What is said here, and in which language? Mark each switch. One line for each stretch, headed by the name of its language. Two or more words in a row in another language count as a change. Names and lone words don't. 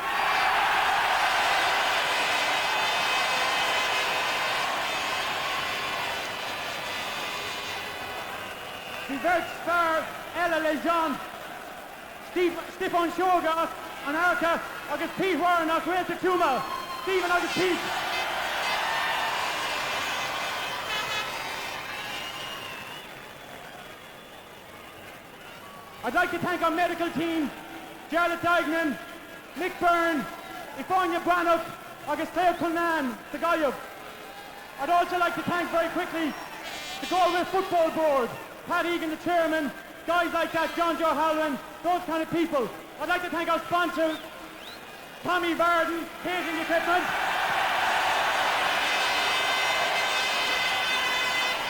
English: Vert Star, Ella Lejean, Stefan Shoga, and Arca, agus Pete Warren, or Greta Tuma, Stephen agus Pete. I'd like to thank our medical team, Jarlath Dignan, Mick Byrne, Ifáine Brannock, agus Claire Culnan, the Guyub. I'd also like to thank very quickly the Galway Football Board, Pat Egan, the chairman, guys like that, John Joe Halloran, those kind of people. I'd like to thank our sponsors, Tommy Varden, Catering Equipment,